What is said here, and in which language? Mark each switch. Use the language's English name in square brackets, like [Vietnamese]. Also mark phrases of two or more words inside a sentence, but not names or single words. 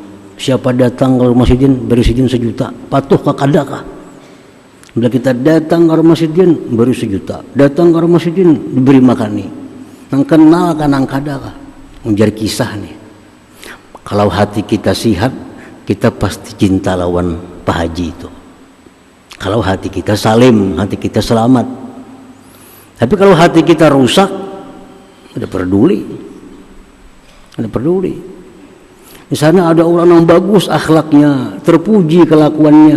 [Banjar] Siapa datang ke rumah Sidin beri Sidin 1 juta, patuh kah kada kah? [Indonesian] Bila kita datang ke rumah Sidin beri 1 juta, datang ke rumah Sidin diberi makan nih. [Banjar] Nang kenal kan nang kada kah? [Indonesian] Menjadi kisah nih. [Banjar] Kalau hati kita sihat, kita pasti cinta lawan Pak Haji itu. [Indonesian] Kalau hati kita salim, hati kita selamat. Tapi kalau hati kita rusak, ada peduli. Di sana ada orang yang bagus akhlaknya, terpuji kelakuannya.